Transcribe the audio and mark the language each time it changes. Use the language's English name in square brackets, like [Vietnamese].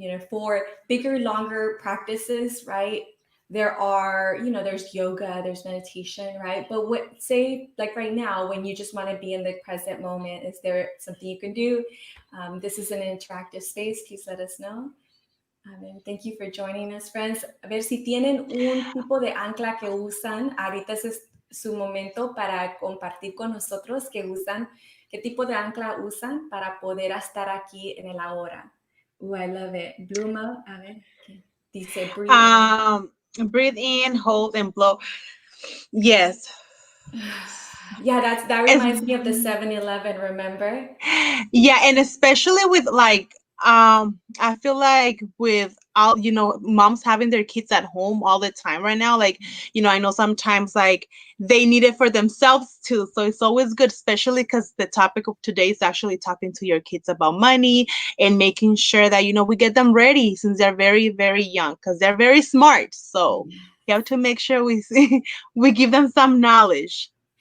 [English] For bigger, longer practices, right? There's yoga, there's meditation, right? But say, like right now, when you just want to be in the present moment, is there something you can do? This is an interactive space. Please let us know. Thank you for joining us, friends. [Spanish] A ver si tienen un tipo de ancla que usan. Ahorita es su momento para compartir con nosotros qué tipo de ancla usan para poder estar aquí en el ahora. [English] Oh, I love it. Bloom up. [Spanish] A ver, ¿qué? Dice [English] breathe in. Um, Breathe in, hold, and blow. Yes. Yeah, that As reminds me of the 7-Eleven, remember? Yeah, and especially with like I feel like with all moms having their kids at home all the time right now, like I know sometimes like they need it for themselves too, so it's always good, especially because the topic of today is actually talking to your kids about money and making sure that we get them ready since they're very very young, because they're very smart, so you have to make sure we give them some knowledge.